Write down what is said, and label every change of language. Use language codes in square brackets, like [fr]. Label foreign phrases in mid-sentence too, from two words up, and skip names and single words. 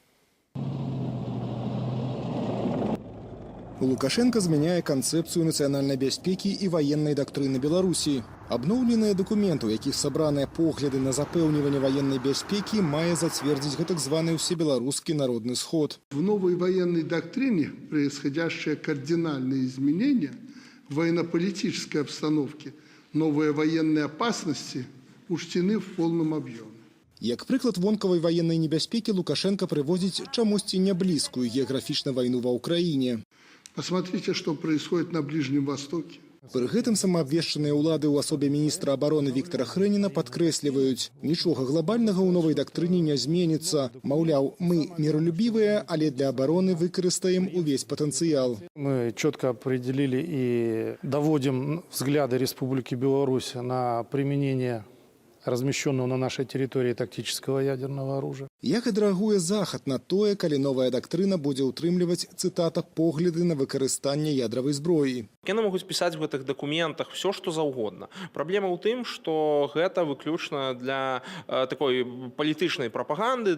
[be] Лукашенко змяняе канцэпцыю нацыянальнай бяспекі і ваеннай дактрыны Беларусі. Абноўленыя дакументы, у якіх сабраныя погляды на запэўніванне военной бяспекі, мае зацвердзіць так званы [ru] всебелорусский народный сход. В новой военной доктрине происходящие кардинальные изменения в военно-политической обстановке, новые военные опасности учтены в полном объеме. [be] Як прыклад вонкавай военной небяспекі Лукашенко прыводзіць чамусьці няблізкую геаграфічна вайну ва ўкраіне. [ru] Посмотрите, что происходит на Ближнем Востоке. [be] Пры гэтым самаабвешчаныя ўлады ў асобе міністра абароны Віктора Хрэніна падкрэсліваюць, нічога глобальнага ў новай дактрыне не зменіцца. Маўляў, мы миролюбівыя, але для абароны выкарыстаем увесь патэнцыял. [ru] Мы четко определили и доводим взгляды Республики Беларусь на применение размещенного на нашей территории тактического ядерного оружия. [be] Як адрэагуе Захад на тое, калі новая дактрына будзе ўтрымліваць, цытата, погляды на выкарыстанне ядравай зброі? Яны могуць пісаць в гэтых дакументах все, што заўгодна. Праблема ў тым, што гэта выключна для такой палітычнай прапаганды.